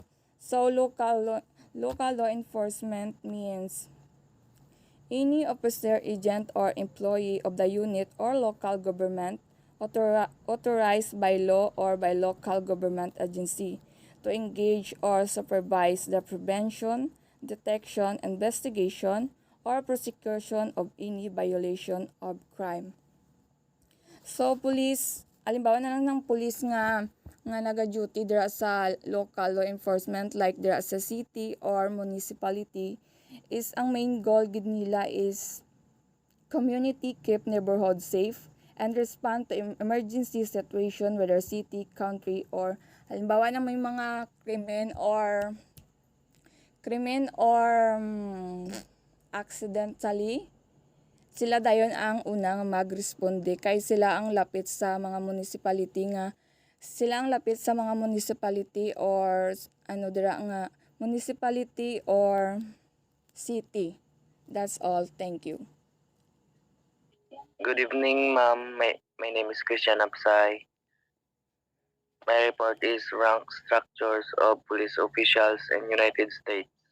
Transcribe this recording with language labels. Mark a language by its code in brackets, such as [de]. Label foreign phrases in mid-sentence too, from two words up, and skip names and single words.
[en] So local law enforcement means any officer, agent, or employee of the unit or local government authorized by law or by local government agency to engage or supervise the prevention, detection, investigation, or prosecution of any violation of crime. So, [hil] police, alimbawa na lang ng police nga naga-duty dira sa [en] local law enforcement [hil] like dira sa [en] city or municipality [hil] is ang [en] main goal [hil] gid nila is [en] community keep neighborhood safe and respond to emergency situation whether city, country, or [hil] halimbawa na may mga krimen [en] or accidentally, [hil] sila dayon ang unang magresponde kay sila ang lapit sa mga [en] municipality or municipality or city. That's all. Thank you. Good evening, ma'am. My name is Christian Apsay. My report is rank structures of police officials in United States.